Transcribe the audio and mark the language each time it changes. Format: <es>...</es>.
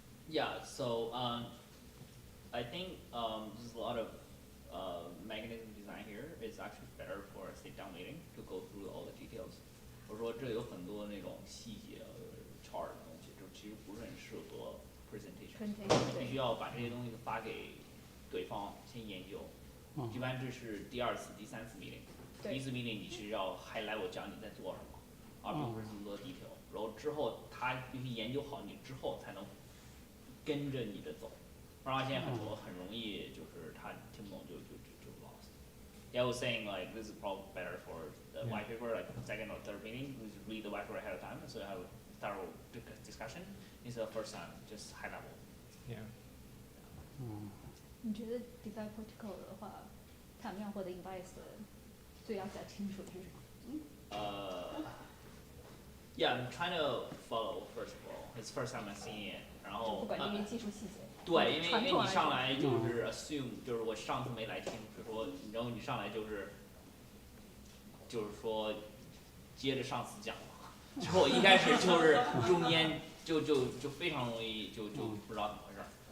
<en>Yeah, so I think there's a lot of mechanism design here. It's actually better for a sit-down meeting to go through all the details.</en> <zh>我说这有很多那种细节 chart 的东西，就其实不是很适合 presentation。你必须要把这些东西发给对方先研究。一般这是第2次、第3次 meeting。第1次 meeting 你是要</zh> <en>high level</en> <zh>讲你在做什么，而并不是这么多 detail。然后之后他必须研究好你之后才能跟着你的走，不然现在很容易就是他听不懂就 lost.</zh> <en>Yeah, I was saying like this is probably better for the white paper, like second or third meeting, we just read the white paper ahead of time, so have a thorough discussion instead of first time, just high level. Yeah.</en> <zh>你觉得</zh> <en>design protocol</en> <zh>的话，他们要获得 invice 最要讲清楚的是什么</zh> <en>？Yeah, I'm trying to follow first of all. It's first time I'm seeing it.</en> <zh>然后不管这些技术细节。对，因为你上来就是 assume 就是我上次没来听，比如说，然后你上来就是说接着上次讲嘛，就我一开始就是中间就非常容易就不知道怎么回事儿。</zh>